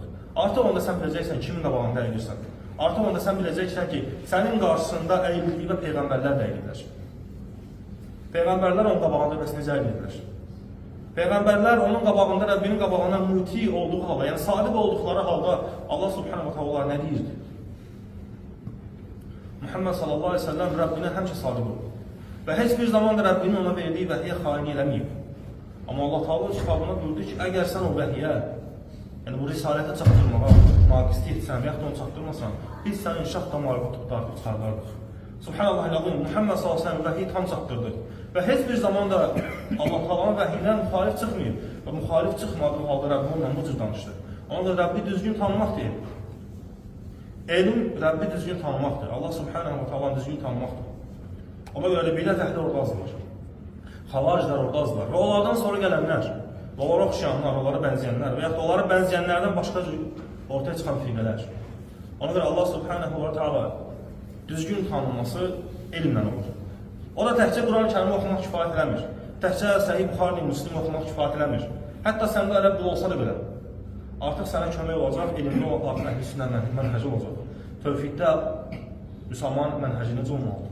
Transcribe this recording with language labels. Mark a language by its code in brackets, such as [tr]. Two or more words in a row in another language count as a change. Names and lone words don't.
[az] Artıq onda sən biləcəksən kimin qabağında əyilirsən. Artıq onda sən biləcəksən ki, sənin qarşısında əyildiyi və Peyğəmbərlər də əyilirlər. Peyğəmbərlər onun qabağında bəs necə əyilirlər? Peyğəmbərlər onun qabağında, Rəbbinin qabağında muti olduğu halda, yəni sadiq olduqları halda [ar] الله سبحانه وتعالى [az] nə deyirdi? Muhammed [ar] صلى الله عليه وسلم [az] Rəbbinə həmişə sadiq oldu. Və heç bir zaman da Rəbbinin ona verdiyi vəhiyə xain eləməyib. Amma Allah Teala kitabına buyurdu ki, əgər sən o vəhiyə, yəni bu risalətə çatdırmağa naqislik etsən və yaxud da onu çatdırmasan, biz sənin şah damarını tutarıq, çıxarlarıq. Subhanallah, Muhammed [ar] صلى الله عليه وسلم [az] vəhiyi tam çatdırdı. Və heç bir zaman da Allah Teala'nın vəhiyindən müxalif çıxmayıb. Və müxalif çıxmadığı halda Rəbbi onunla bu cür danışdı. Ona da Rəbbi düzgün tanımaq deyil. Elm Rəbbi düzgün tanımaqdır. [ar] الله سبحانه وتعالى [az] düzgün tanımaqdır. Ona görə də bidət əhli orada azlar. Xavariclər orada azlar. Və onlardan sonra gələnlər, onlara oxşayanlar, onlara bənzəyənlər və yaxud da onlara bənzəyənlərdən başqa cür ortaya çıxan firqələr. Ona görə [ar] الله سبحانه وتعالى [az] düzgün tanınması elmlə olur. O da təkcə Quran-ı Kərimi oxumaq kifayət eləmir. Təkcə Səhih Buxari, Müslim oxumaq kifayət eləmir. Hətta səndə ərəb dili olsa da belə. Artıq sənə kömək olacaq, elmli olacaq, əhl-i sünnə mənhəci olacaq. Tövhiddə müsəlman mənhəci necə olmalıdır?